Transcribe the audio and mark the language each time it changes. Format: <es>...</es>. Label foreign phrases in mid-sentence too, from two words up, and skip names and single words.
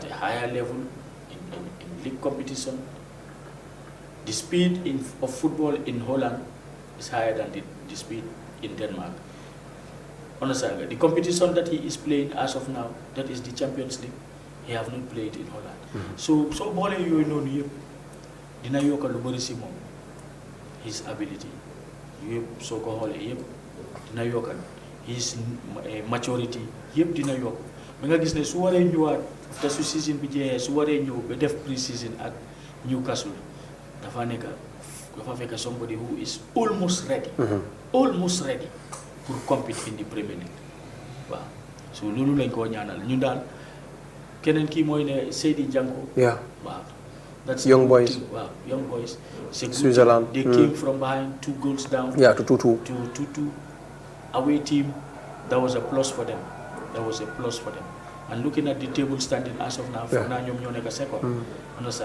<en>At a higher level in league competition. The speed of football in Holland is higher than the speed in Denmark. Understand? The competition that he is playing as of now, that is the Champions League, he have not played in Holland. So ball you know</en> <wo>dina yoka lu bari ci mom</wo> <en>his ability.</en> <wo>Yep, so ko xolé yep dina yokal</wo> <en>his maturity</en> <wo>yep dina yok ba nga gis ne su waree ñëwaat after su season bi jeexee su waree ñëw ba def pre-season ak Newcastle dafa fekk</wo> <en>somebody who is almost ready</en> <wo>pour</wo> <en>compete in the Premier League</en> <wo>waaw so loolu lañ koo ñaanal ñun daal keneen kii mooy ne Seydi Janko waaw that's</wo> <en>young boys Switzerland they came from behind 2 goals down to 2-2 to 2-2 away team. That was a plus for them. And looking at the table standing as of now, for now, you're a second. Understand?</en>